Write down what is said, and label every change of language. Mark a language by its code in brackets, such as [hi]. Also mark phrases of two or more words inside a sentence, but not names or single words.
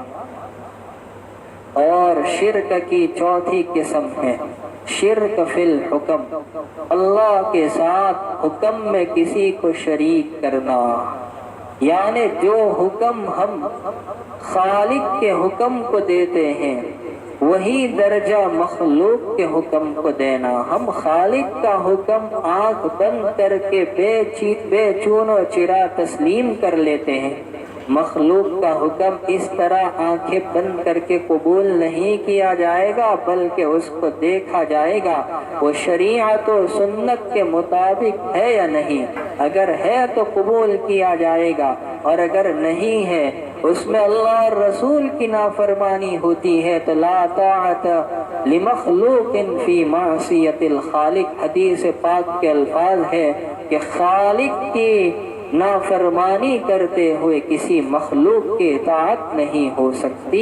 [ur] اور شرک کی چوتھی قسم ہے شرک فی الحکم، اللہ کے ساتھ حکم میں کسی کو شریک کرنا، یعنی جو حکم ہم خالق کے حکم کو دیتے ہیں وہی درجہ مخلوق کے حکم کو دینا۔ ہم خالق کا حکم آنکھ بند کر کے بے چون و چرا تسلیم کر لیتے ہیں، مخلوق کا حکم اس طرح آنکھیں بند کر کے قبول نہیں کیا جائے گا، بلکہ اس کو دیکھا جائے گا وہ شریعت و سنت کے مطابق ہے یا نہیں۔ اگر ہے تو قبول کیا جائے گا، اور اگر نہیں ہے اس میں اللہ اور رسول کی نافرمانی ہوتی ہے تو [ar] لا طاعت لمخلوق فی معصیت الخالق، [ur] حدیث پاک کے الفاظ ہے کہ خالق کی نافرمانی کرتے ہوئے کسی مخلوق کی اطاعت نہیں ہو سکتی۔